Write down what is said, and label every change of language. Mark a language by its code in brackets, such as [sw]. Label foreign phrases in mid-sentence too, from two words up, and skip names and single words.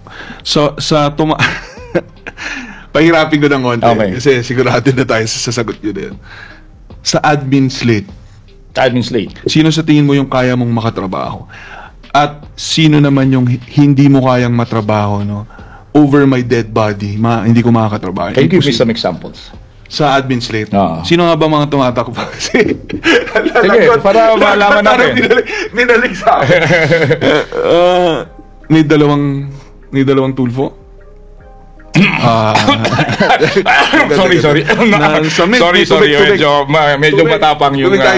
[tl] So, pahirapin ko ng konti. Okay. Kasi sigurado na tayo sa sasagot nyo din. [en] Sa admin slate. Admin slate. [tl] Sino sa tingin mo yung kaya mong makatrabaho? At sino naman yung hindi mo kayang matrabaho, no? [en] Over my dead body, [tl] hindi ko makakatrabaho. [en] Can you give me some examples? Sa admin slate. [tl] Oo. Sino nga ba mga tumatakbo? Sige, para malaman natin. Minalik sa akin. May dalawang tulfo. Sorry. Sorry. Medyo matapang yung...